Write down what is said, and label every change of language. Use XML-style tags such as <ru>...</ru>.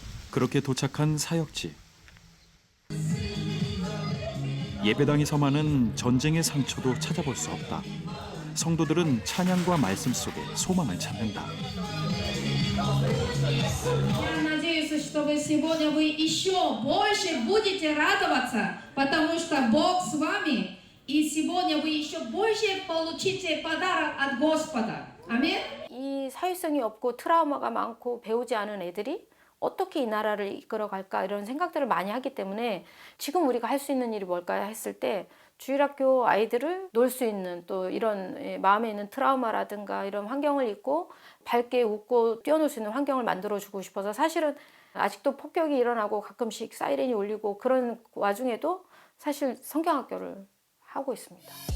<ko>그렇게 도착한 사역지. 예배당에서만은 전쟁의 상처도 찾아볼 수 없다. 성도들은 찬양과 말씀 속에 소망을 찾는다.</ko> <ru>Я надеюсь, что вы сегодня еще больше будете радоваться, потому что Бог с вами, и сегодня вы еще больше получите подарок от Господа. Аминь.</ru> <ko>이 사회성이 없고 트라우마가 많고 배우지 않은 애들이 어떻게 이 나라를 이끌어갈까 이런 생각들을 많이 하기 때문에 지금 우리가 할 수 있는 일이 뭘까 했을 때 주일학교 아이들을 놀 수 있는 또 이런 마음에 있는 트라우마라든가 이런 환경을 잊고 밝게 웃고 뛰어놀 수 있는 환경을 만들어주고 싶어서 사실은 아직도 폭격이 일어나고 가끔씩 사이렌이 울리고 그런 와중에도 사실 성경학교를 하고 있습니다.</ko>